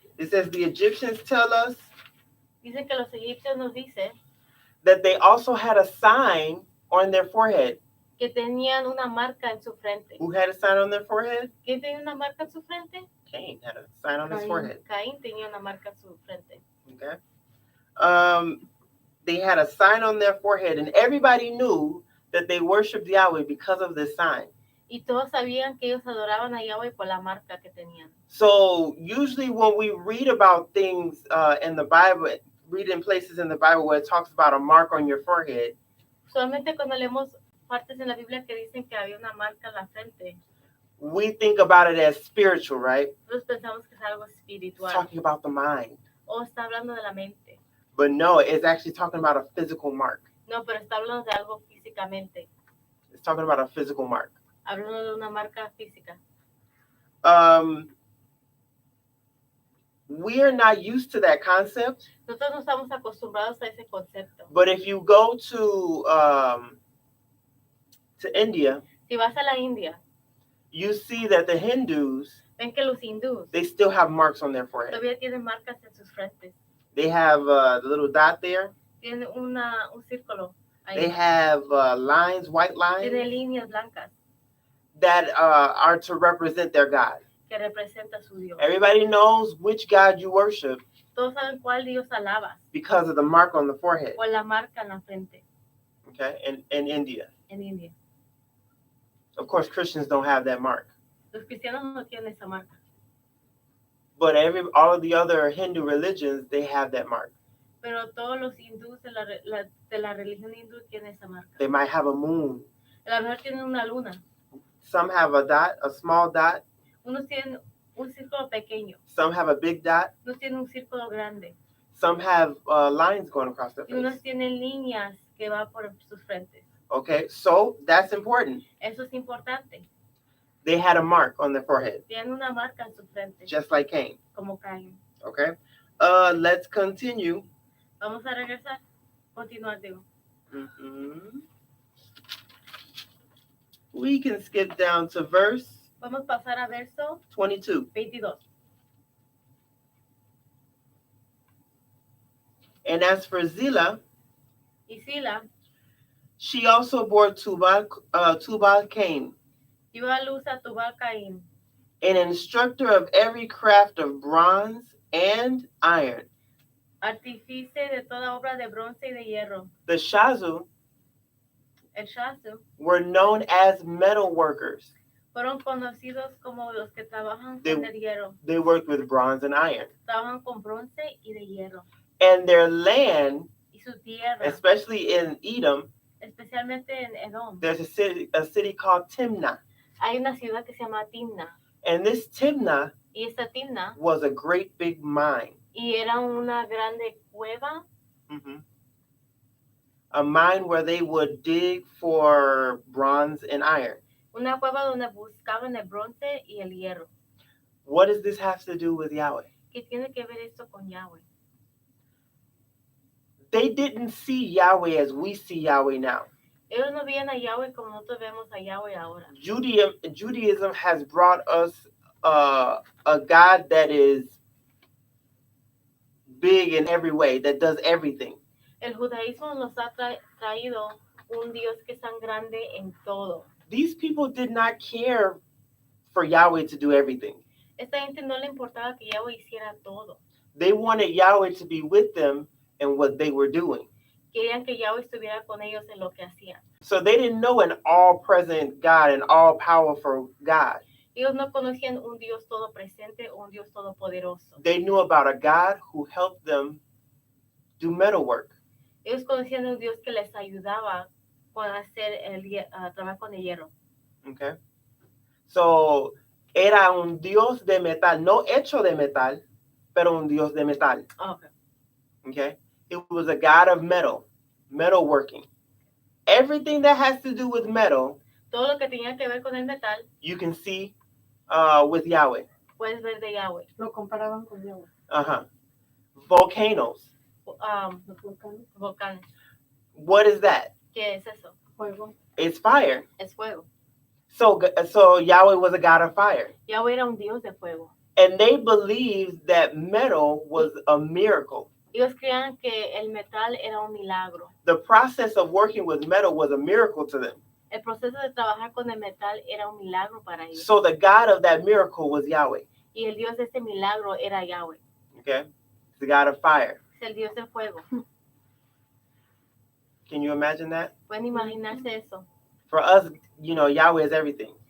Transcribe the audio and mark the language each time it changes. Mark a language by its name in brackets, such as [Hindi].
[English] It says the Egyptians tell us [Spanish] Dicen que los egipcios nos dicen [English] that they also had a sign on their forehead. [Spanish] que tenían una marca en su frente. [English] Who had a sign on their forehead? [Spanish] ¿Quién tenía una marca en su frente? [English] Cain had a sign on his forehead. [Spanish] Caín tenía una marca en su frente. [English] Okay. They had a sign on their forehead, and everybody knew that they worshipped Yahweh because of this sign. [Spanish] Y todos sabían que ellos adoraban a Yahweh por la marca que tenían. [English] So usually when we read about things in the Bible, read in places in the Bible where it talks about a mark on your forehead, [Spanish] Solamente cuando leemos partes en la Biblia que dicen que había una marca en la frente, [English] we think about it as spiritual, right? [Spanish] nosotros pensamos que es algo [English] It's [Spanish] espiritual [English] talking about the mind. [Spanish] o está hablando de la mente. [English] But no, it's actually talking about a physical mark. [Spanish] No, pero está hablando de algo físicamente. [English] It's talking about a physical mark. [Spanish] Hablando de una marca física. [English] We are not used to that concept. [Spanish] Nosotros no estamos acostumbrados a ese concepto. [English] But if you go to India, [Spanish] Si vas a la India, [English] you see that the Hindus, [Spanish] ven que los hindús [English] they still have marks on their forehead. [Spanish] todavía tienen marcas en sus frentes. [English] They have the little dot there. [Spanish] Tienen un círculo ahí. [English] They have lines, white lines, [Spanish] Tienen líneas blancas [English] that are to represent their God. [Spanish] que representan su Dios. [English] Everybody knows which God you worship [Spanish] Todos saben cuál Dios alabas [English] because of the mark on the forehead. [Spanish] por la marca en la frente [English] Okay, in India. [Spanish] en India. [English] Of course, Christians don't have that mark. [Spanish] Los cristianos no tienen esa marca. [English] But all of the other Hindu religions, they have that mark. [Spanish] Pero todos los hindús de la religión hindú tienen esa marca. [English] They might have a moon. [Spanish] A lo mejor tienen una luna. [English] Some have a dot, a small dot. [Spanish] Unos tienen un círculo pequeño. [English] Some have a big dot. [Spanish] Unos tienen un círculo grande. [English] Some have lines going across their [Spanish] Y unos [English] face. [Spanish] tienen líneas que van por sus frentes. [English] Okay, so that's important. [Spanish] Eso es importante. [English] They had a mark on their forehead, [Spanish] Tienen una marca en su frente, [English] just like Cain. [Spanish] como Caín. [English] Okay, let's continue. [Spanish] Vamos a regresar. Continuar, digo. Mm-hmm. [English] We can skip down to verse [Spanish] Vamos a pasar a verso [English] 22. [Spanish] 22. [English] And as for Zillah, [Spanish] Y Sila [English] she also bore Tubal Cain, [Spanish] dio a luz a Tubal Caín, [English] an instructor of every craft of bronze and iron. [Spanish] artífice de toda obra de bronce y de hierro. [English] The Shazu [Spanish] El Shazu [English] were known as metal workers. [Spanish] fueron conocidos como los que trabajan con el hierro. [English] They worked with bronze and iron. [Spanish] Trabajan con bronce y de hierro. [English] And their land, [Spanish] Y su tierra, [English] especially in Edom, [Spanish] especialmente en Edom, [English] there's a city called Timnah. [Spanish] hay una ciudad que se llama Timna. [English] And this Timnah [Spanish] Y esta Timna, [English] was a great big mine. [Spanish] y era una grande cueva, Mm-hmm. [English] A mine where they would dig for bronze and iron. [Spanish] una cueva donde buscaban el bronce y el hierro. [English] What does this have to do with Yahweh? [Spanish] ¿Qué tiene que ver esto con Yahweh? [English] They didn't see Yahweh as we see Yahweh now. [Spanish] Ellos no veían a Yahweh como nosotros vemos a Yahweh ahora. [English] Judaism has brought us a God that is big in every way, that does everything. [Spanish] El judaísmo nos ha traído un Dios que es tan grande en todo. [English] These people did not care for Yahweh to do everything. [Spanish] Esta gente no le importaba que Yahweh hiciera todo. [English] They wanted Yahweh to be with them in what they were doing. [Spanish] Querían que Yahweh estuviera con ellos en lo que hacían. [English] So they didn't know an all-present God, an all-powerful God. [Spanish] Ellos no conocían un Dios todo presente o un Dios todopoderoso. [English] They knew about a God who helped them do metalwork. [Spanish] Ellos conocían un Dios que les ayudaba con hacer trabajar con el hierro. [English] Okay. [Spanish] So, era un Dios de metal, no hecho de metal, pero un Dios de metal. [English] Okay. Okay. It was a God of metal, metalworking. Everything that has to do with metal, [Spanish] Todo lo que tenía que ver con el metal, [English] you can see with Yahweh. [Spanish] puedes ver de Yahweh. Lo comparaban con Yahweh. [English] Uh-huh. Volcanoes. [Spanish] Los volcanes. Volcanes. [English] What is that? [Spanish] ¿Qué es eso? Fuego. [English] It's fire. [Spanish] Es fuego. [English] So Yahweh was a God of fire. [Spanish] Yahweh era un Dios de fuego. [English] And they believed that metal was a miracle. [Spanish] Ellos creían que el metal era un milagro. [English] The process of working with metal was a miracle to them. [Spanish] El proceso de trabajar con el metal era un milagro para ellos. [English] So the God of that miracle was Yahweh. [Spanish] Y el Dios de este milagro era Yahweh. [English] Okay? It's the God of fire. [Spanish] Es el Dios del fuego. [English] Can you imagine that? [Spanish] Pueden imaginarse eso. [English] For us, Yahweh is everything.